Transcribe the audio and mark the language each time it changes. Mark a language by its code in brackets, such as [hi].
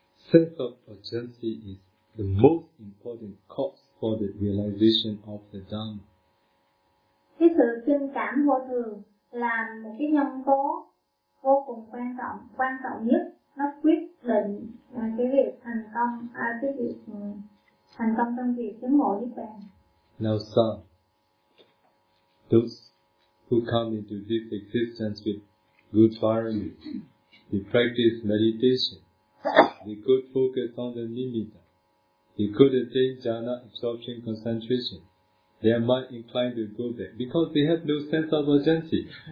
[en] Sense of urgency is the most important cause for the realization of the Dhamma. [vi] Cái sự kinh cảm vô thường là một cái nhân tố vô cùng quan trọng nhất, nó quyết định cái việc thành công, cái việc thành công trong việc chứng ngộ Niết Bàn. [en] Now some, those who come into this existence with good karma, they practice meditation, they could focus on the nimitta, they could attain jhana absorption concentration, they are might inclined to go there because they have no sense of urgency.